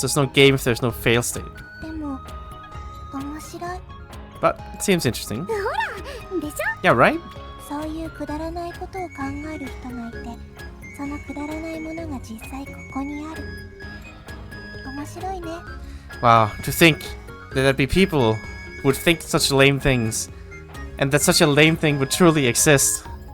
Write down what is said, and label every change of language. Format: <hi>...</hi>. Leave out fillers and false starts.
<en>There's no game if there's no fail state.</en> <ja>でも面白い。</ja> <en>But it seems interesting.</en> <ja>ほら、でしょ？</ja> <en>Yeah, right?</en> <ja>そういうくだらないことを考える人がいて、そのくだらないものが実際ここにある。面白いね。</ja> <en>Wow, to think that there'd be people who would think such lame things, And that such a lame thing would truly exist.</en>